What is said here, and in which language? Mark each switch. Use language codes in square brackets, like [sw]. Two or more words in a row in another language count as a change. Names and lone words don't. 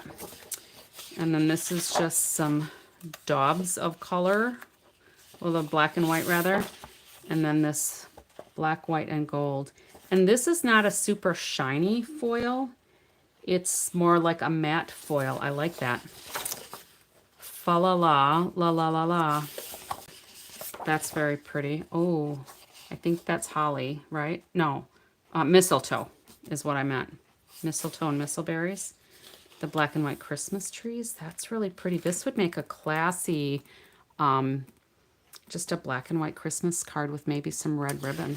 [en] And then this is just some daubs of color, well, the black and white rather. And then this black, white, and gold. And this is not a super shiny foil. It's more like a matte foil. I like that. Fa la la, la la la la. That's very pretty. Oh, I think that's holly, right? No, mistletoe is what I meant. Mistletoe and mistleberries. The black and white Christmas trees. That's really pretty. This would make a classy, just a black and white Christmas card with maybe some red ribbon.